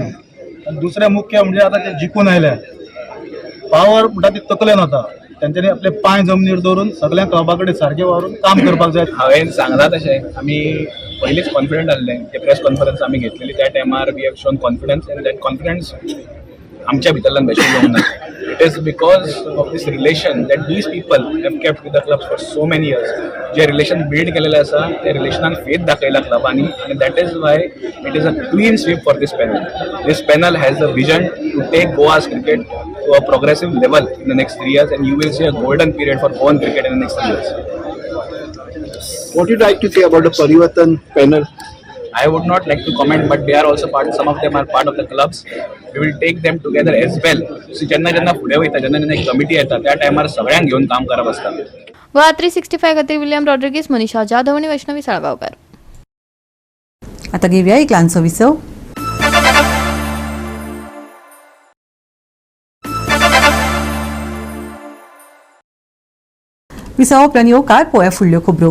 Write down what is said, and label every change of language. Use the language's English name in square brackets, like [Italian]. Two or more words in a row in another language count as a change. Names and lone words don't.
[Konkani] आनी दुसरें मुख्य म्हणजे आतां ते जिखून आयल्या पावर म्हणटा ती तकलेन वता त्यांच्यानी आपले पांय जमनीर दवरून सगळ्या क्लबा कडेन सारखे वावरून काम करपाक जाय. हांवें सांगलां तशें आमी पयलींच कॉन्फिडंट आसले ते [English] press conference [Konkani] आमी घेतलेली त्या टायमार [English] we have shown confidence and that confidence [Konkani] आमच्या भितरल्यान बेश्टें येवंक ना. [English] It is because of this relation that these people have kept with the club for so many years [Konkani] जे रिलेशन बिल्ड केलेलें आसा त्या रिलेशनान फेथ दाखयला क्लबांनी आनी [English] that is why it is a clean sweep for this panel. This panel has a vision to take Goa's cricket to a progressive level in the next 3 years, and you will see a golden period for Goan cricket in the next 3 years. What would you like to say about the Parivartan panel? I would not like to comment, but they are also part. Some of them are part of the clubs. We will take them together as well. [Konkani] So जेन्ना फुडें वयता जेन्ना एक कमिटी येता त्या टायमार सगळ्यांक घेवन काम करप आसता. गोवा 365 खातीर विलियम रॉड्रिगीस, मनीषा जाधव आणि वैष्णवी साळगांवकर. आता घेऊया एक ल्हानसो विसव. विसव उपरांत येवकार पळोवया फुडल्यो खबरो.